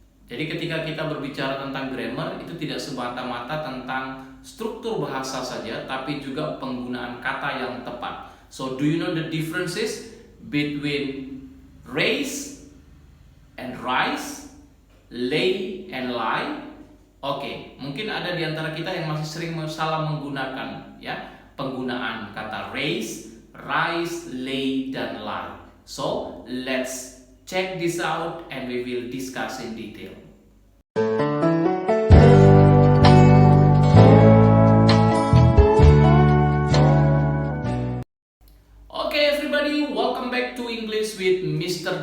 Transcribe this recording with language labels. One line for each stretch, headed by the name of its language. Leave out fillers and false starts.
Indonesian: Jadi ketika kita berbicara tentang grammar, itu tidak semata-mata tentang struktur bahasa saja, tapi juga penggunaan kata yang tepat.
English: So do you know the differences between raise and rise, lay and lie?
Indonesian: Oke, mungkin ada di antara kita yang masih sering salah menggunakan ya penggunaan kata raise, rise, lay, dan lie.
English: So let's check this out and we will discuss in detail. Okay everybody, welcome back to English with Mr.